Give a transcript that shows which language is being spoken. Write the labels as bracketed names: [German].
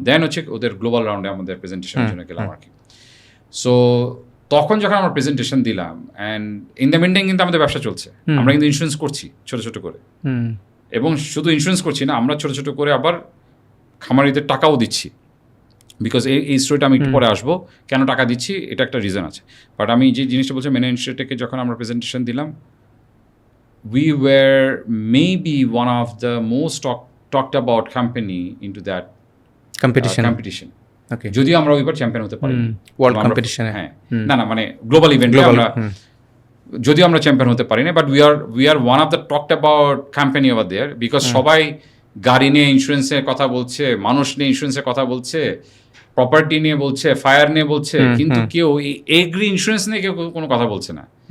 [Bangla] দেন হচ্ছে ওদের গ্লোবাল রাউন্ডে আমাদের প্রেজেন্টেশনের জন্য গেলাম আর কি। সো তখন যখন আমরা প্রেজেন্টেশন দিলাম, অ্যান্ড ইন দ্য মিনটাইম কিন্তু আমাদের ব্যবসা চলছে, আমরা কিন্তু ইন্স্যুরেন্স করছি ছোটো ছোটো করে, এবং শুধু ইন্স্যুরেন্স করছি না, আমরা ছোটো ছোটো করে আবার খামারিদের টাকাও দিচ্ছি, বিকজ এই স্টোরিটা আমি একটু পরে আসবো, কেন টাকা দিচ্ছি এটা একটা রিজন আছে। [English] But আমি যে জিনিসটা বলছি, মেনা ইনস্টিটিউটকে যখন আমরা প্রেজেন্টেশন দিলাম, we were maybe one of the most talked about company into that competition. [Bangla] ওকে, যদিও আমরা ওইবার চ্যাম্পিয়ন হতে পারি ওয়ার্ল্ড কম্পিটিশনে। হ্যাঁ, না মানে গ্লোবাল ইভেন্টে আমরা যদিও আমরা চ্যাম্পিয়ন হতে পারি না, but we are one of the talked about company over there, because সবাই গাড়ি নিয়ে ইন্স্যুরেন্সের কথা বলছে, মানুষ নিয়ে ইন্স্যুরেন্সের কথা বলছে, প্রপার্টি নিয়ে বলছে, ফায়ার নিয়ে বলছে, কিন্তু কেউ এই এগ্রি ইন্স্যুরেন্স নিয়ে কেউ কোনো কথা বলছে না।